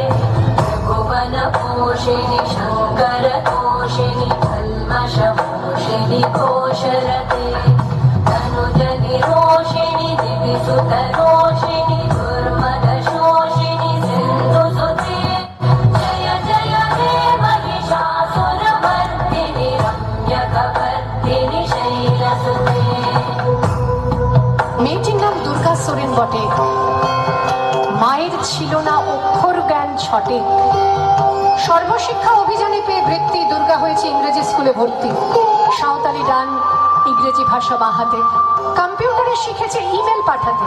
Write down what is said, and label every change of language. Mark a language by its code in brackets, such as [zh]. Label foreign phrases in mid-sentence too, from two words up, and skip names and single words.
[sa] भुवनपोषिणि शङ्करतोषिणि कल्मषमोषिणि घोषरते तनुजनिरोषिणि दिविसुतरोषिणि दुर्मदशोषिणि सिन्धुसुते जय जय हे महिषासुरमर्दिनि रम्यकवर्दिनि शैलसुते। [bn] মেয়েটির নাম দুর্গা সোরেন বটে, মায়ের ছিল না অক্ষর জ্ঞান ছটে। সর্বশিক্ষা অভিযানে পেয়ে বৃত্তি দুর্গা হয়েছে ইংরেজি স্কুলে ভর্তি। সাঁওতালি গান, ইংরেজি ভাষা বাহাতে, কম্পিউটারে শিখেছে ইমেল পাঠাতে।